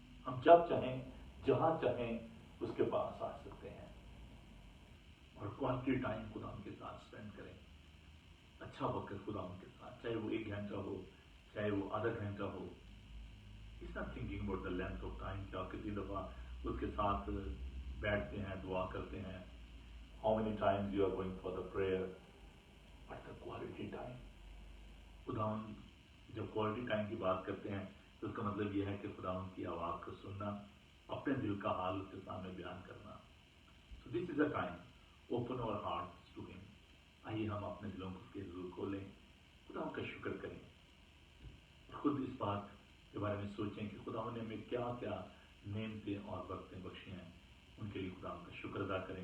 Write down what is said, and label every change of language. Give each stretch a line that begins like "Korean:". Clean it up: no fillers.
Urdu: ہم جب چاہیں جہاں چاہیں اس کے پاس آ سکتے ہیں اور کوالٹی ٹائم خداوند کے ساتھ اسپینڈ کریں. اچھا وقت خداوند کے ساتھ، چاہے وہ 1 گھنٹہ ہو، چاہے وہ آدھا گھنٹہ ہو.
English: It's not thinking about the length of time
Urdu: کہ آپ کتنی دفعہ اس کے ساتھ بیٹھتے ہیں، دعا کرتے ہیں.
English: How many times you are going for the prayer, but the quality time.
Urdu: خداوند جب کوالٹی ٹائم کی بات کرتے ہیں تو اس کا مطلب یہ ہے کہ خداوند کی آواز کو سننا، اپنے دل کا حال اس کے سامنے بیان کرنا.
English: So this is a time. Open our hearts to him.
Urdu: آئیے ہم اپنے دلوں کو اس کے حضور کھولیں، خداوند کا شکر کریں، خود اس بات کے بارے میں سوچیں کہ خداوند نے ہمیں کیا کیا نعمتیں اور برکتیں بخشی ہیں، ان کے لیے خداوند کا شکر ادا کریں.